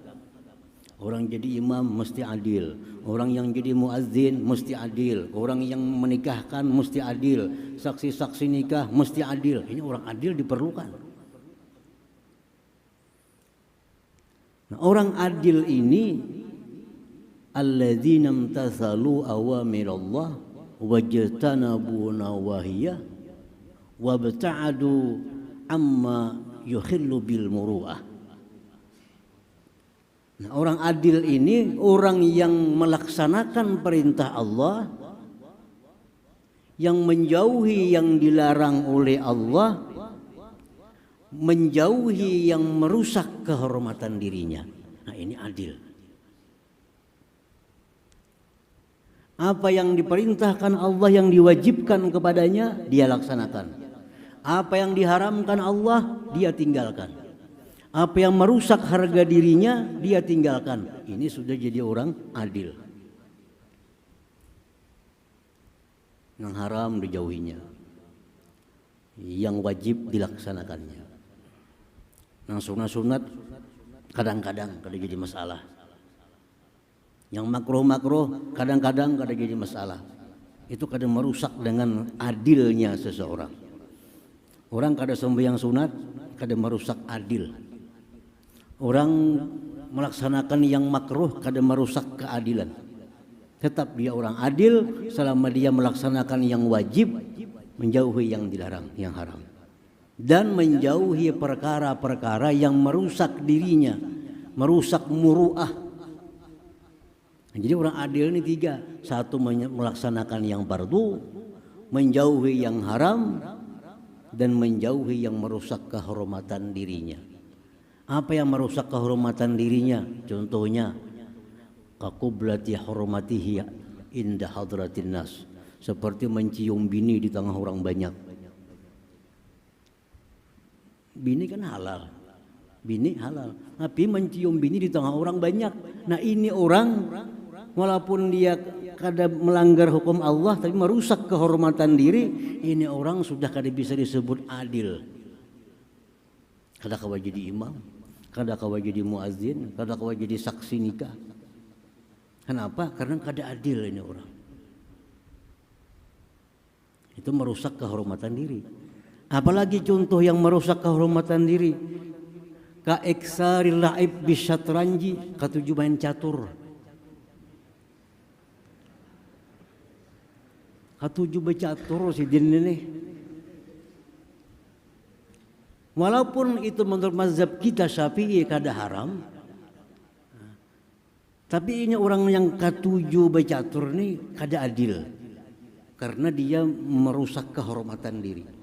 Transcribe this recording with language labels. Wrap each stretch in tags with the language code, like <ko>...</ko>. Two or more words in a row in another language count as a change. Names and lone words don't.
<id>Orang jadi imam mesti adil, orang yang jadi muazzin mesti adil, orang yang menikahkan mesti adil, saksi-saksi nikah mesti adil. Ini orang adil diperlukan. Nah, orang adil ini</id> <ar>الذين امتثلوا أوامر الله واجتنبوا نواهيه وابتعدوا عما يخل بالمروءة.</ar> <id>Nah, orang adil ini orang yang melaksanakan perintah Allah, yang menjauhi yang dilarang oleh Allah, menjauhi yang merusak kehormatan dirinya. Nah, ini adil. Apa yang diperintahkan Allah, yang diwajibkan kepadanya, dia laksanakan. Apa yang diharamkan Allah, dia tinggalkan. Apa yang merusak harga dirinya, dia tinggalkan. Ini sudah jadi orang adil. Yang haram dijauhinya, yang wajib dilaksanakannya. Yang sunat-sunat kadang-kadang kada jadi masalah. Yang makruh-makruh kadang-kadang kada jadi masalah. Itu kada merusak dengan adilnya seseorang. Orang kada sembahyang sunat kada merusak adil. Orang melaksanakan yang makruh kada merusak keadilan. Tetap dia orang adil selama dia melaksanakan yang wajib, menjauhi yang dilarang, yang haram, dan menjauhi perkara-perkara yang merusak dirinya, merusak muru'ah. Jadi orang adil ini 3. 1 melaksanakan yang fardu, menjauhi yang haram, dan menjauhi yang merusak kehormatan dirinya. Apa yang merusak kehormatan dirinya? Contohnya</id> <ar>كقبلة حرمته عند حضرة الناس,</ar> <id>seperti mencium bini di tengah orang banyak. Bini kan halal, bini halal, tapi mencium bini di tengah orang banyak. Nah ini orang walaupun dia kada melanggar hukum Allah tapi merusak kehormatan diri, ini orang sudah kada bisa disebut adil.</id> <bjn>Kada kawa jadi imam, kada kawa jadi muazzin, kada kawa jadi saksi nikah.</bjn> <id>Kenapa? Karena kada adil ini orang. Itu merusak kehormatan diri. Apalagi contoh yang merusak kehormatan diri,</id> <ar>كإكثار اللعب بالشطرنج,</ar> <bjn>katuju main catur. Katuju bercatur si din ini.</bjn> <id>Walaupun itu menurut mazhab kita Syafi'i kada haram, tapi ini orang yang katuju bercatur ini kada adil, karena dia merusak kehormatan diri.</id>